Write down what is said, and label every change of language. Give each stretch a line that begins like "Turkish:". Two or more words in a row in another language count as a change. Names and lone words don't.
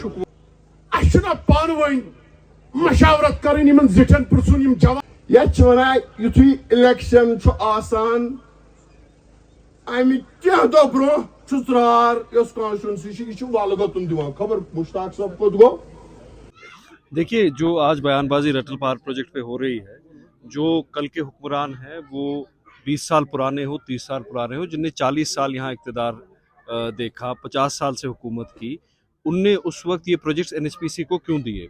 Kashmiri: اَسہِ چھُنہ پانہٕ ؤنۍ مشاورت کرٕنۍ یِمن زِٹھٮ۪ن پرژھُن یِم جوان یتھ چھِ ونان یُتھُے اِلیکشن چھُ آسان اَمہِ کینٛہہ دۄہ برونٛہہ چھُ ژرار یۄس کانسٹیچوینسی چھِ یہِ چھِ ولگتُن دِوان خبر مشتاق صٲب کوٚت گوٚو.
Urdu: دیکھیے جو آج بیان بازی رٹل پار پروجیکٹ پہ ہو رہی ہے, جو کل کے حکمران ہیں وہ 20 سال پرانے ہو 30 سال پرانے ہو, جن نے 40 سال یہاں اقتدار دیکھا, 50 سال سے حکومت کی, ان نے اس وقت یہ پروجیکٹس این ایچ پی سی کو کیوں دیے؟